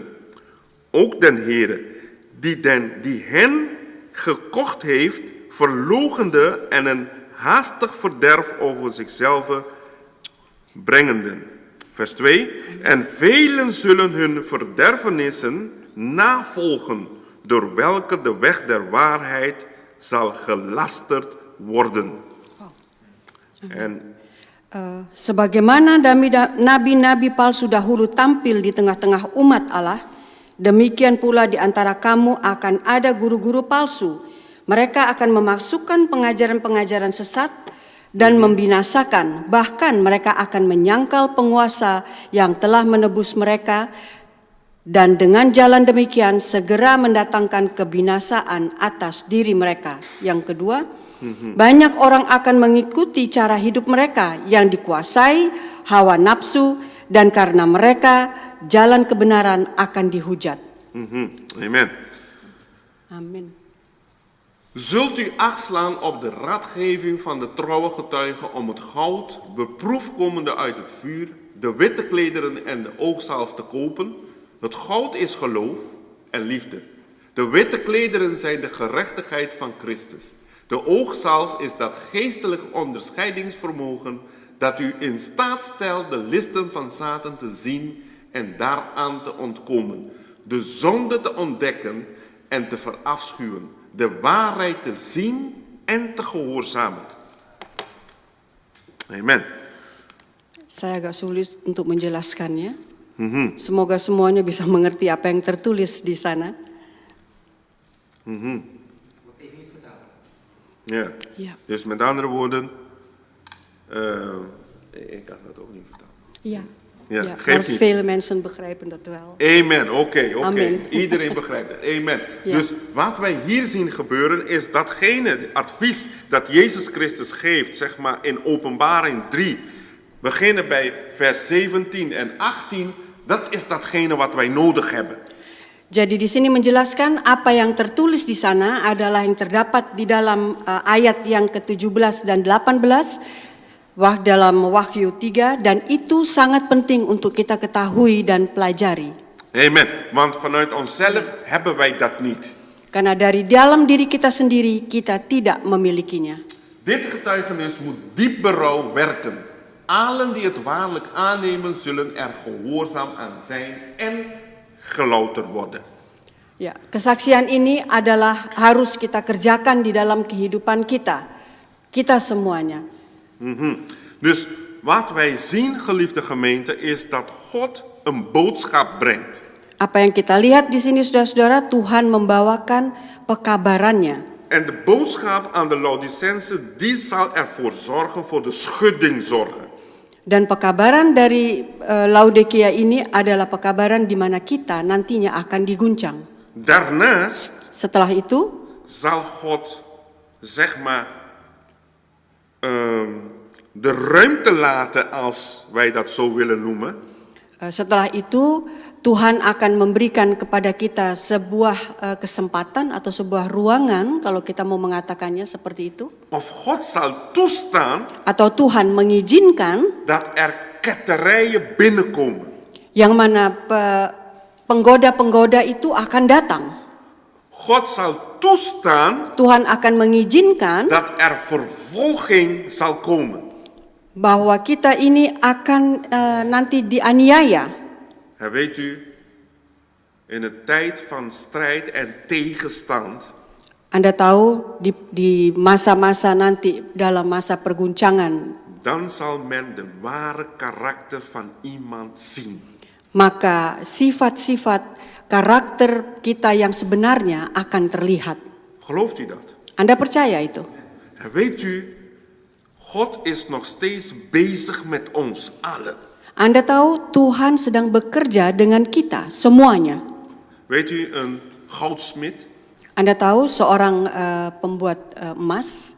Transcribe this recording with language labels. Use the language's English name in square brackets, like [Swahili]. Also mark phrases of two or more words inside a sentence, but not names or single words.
[Dutch] Ook den Heere die hen gekocht heeft verloochende en een haastig verderf over zichzelf brengenden. Vers 2. En velen zullen hun verderfenissen navolgen, door welke de weg der waarheid zal gelasterd worden. En [Indonesian] Sebagaimana nabi-nabi palsu dahulu tampil di tengah-tengah umat Allah, demikian pula di antara kamu akan ada guru-guru palsu. Mereka akan memasukkan pengajaran-pengajaran sesat dan membinasakan, bahkan mereka akan menyangkal penguasa yang telah menebus mereka, dan dengan jalan demikian segera mendatangkan kebinasaan atas diri mereka. Yang kedua, banyak orang akan mengikuti cara hidup mereka yang dikuasai hawa nafsu, dan karena mereka jalan kebenaran akan dihujat. Amen. Amin. [Dutch] Zult u acht slaan op de raadgeving van de trouwe getuigen om het goud, beproefd komende uit het vuur, de witte klederen en de oogzalf te kopen? Het goud is geloof en liefde. De witte klederen zijn de gerechtigheid van Christus. De oogzalf is dat geestelijk onderscheidingsvermogen dat u in staat stelt de listen van Satan te zien en daaraan te ontkomen, de zonde te ontdekken en te verafschuwen, de waarheid te zien en te gehoorzamen. Amen. [Indonesian] Saya agak sulit untuk menjelaskannya. Semoga semuanya bisa mengerti apa yang tertulis di sana. [Dutch] Ja. Ja. Dus met andere woorden, ik kan dat ook niet vertalen. Ja. Ja, Ja, maar geeft niet. vele mensen begrijpen dat wel. Amen, oké. Amen. Iedereen begrijpt het. Amen. Ja. Dus wat wij hier zien gebeuren is datgene advies dat Jezus Christus geeft, zeg maar in Openbaring 3, beginnen bij vers 17 en 18, dat is datgene wat wij nodig hebben. [Indonesian] Jadi di sini menjelaskan apa yang tertulis di sana adalah yang terdapat di dalam ayat yang ke-17 dan 18 dalam Wahyu 3 dan itu sangat penting untuk kita ketahui dan pelajari. Amen. [Dutch] Want vanuit onszelf hebben wij dat niet. [Indonesian] Karena dari dalam diri kita sendiri kita tidak memilikinya. [Dutch] Dit getuigenis moet diep berouw werken. Allen die het waarlijk aannemen zullen er gehoorzaam aan zijn en gelouterd worden. [Indonesian] Ya, kesaksian ini adalah harus kita kerjakan di dalam kehidupan kita. Kita semuanya. [Dutch] Dus wat wij zien, geliefde gemeente, is dat God een boodschap brengt. [Indonesian] Apa yang kita lihat di sini saudara-saudara, Tuhan membawakan pekabarannya. [Dutch] En de boodschap aan de Laodicense, die zal ervoor zorgen, voor de schudding zorgen. [Indonesian] Dan pekabaran dari Laodikia ini adalah pekabaran di mana kita nantinya akan diguncang. [Dutch] Daarnaast [Indonesian] Setelah itu, [Dutch] zal God, zeg maar, de ruimte laten, als wij dat zo willen noemen. [Indonesian] setelah itu Tuhan akan memberikan kepada kita sebuah kesempatan atau sebuah ruangan, kalau kita mau mengatakannya seperti itu. [Dutch] Of God zal toestaan [Indonesian] Atau Tuhan mengizinkan [Dutch] dat er ketterijen binnenkomen. [Indonesian] yang mana penggoda-penggoda itu akan datang. [Dutch] God zal toestaan [Indonesian] Tuhan akan mengizinkan [Dutch] dat er vervolging zal komen. [Indonesian] bahwa kita ini akan nanti dianiaya. [Dutch] En weet u, in een tijd van strijd en tegenstand [Indonesian] Anda tahu di masa-masa nanti dalam masa perguncangan, [Dutch] dan zal men de ware karakter van iemand zien. [Indonesian] maka sifat-sifat karakter kita yang sebenarnya akan terlihat. [Dutch] Gelooft u dat? [Indonesian] Anda percaya itu? [Dutch] En weet u, God is nog steeds bezig met ons allen. [Indonesian] Anda tahu Tuhan sedang bekerja dengan kita semuanya. [Dutch] Weet u, een goudsmid, [Indonesian] Anda tahu seorang pembuat emas?